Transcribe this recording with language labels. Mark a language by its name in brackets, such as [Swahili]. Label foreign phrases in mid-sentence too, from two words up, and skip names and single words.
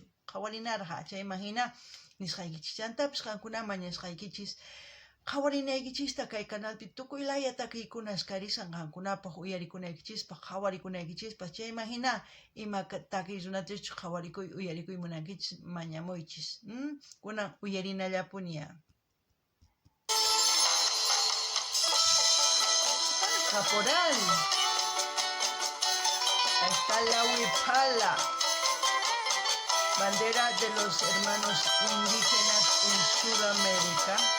[Quechua] Qhawarinarqa chay imagina nisqaykichis. Chantapis qankuna mañasqaykichis qhawarinaykichista kay canalpi tukuy laya takiykuna askarisan qankunapaq uyarikunaykichispaq, qhawarikunaykichispas. Chay imagina ima takiy runatachu qhawarikuy uyarikuy munankichis mañamuychis. Kunan uyarinallapuniya. [Spanish] Caporal. Ahí está la huipala, bandera de los hermanos indígenas en Sudamérica.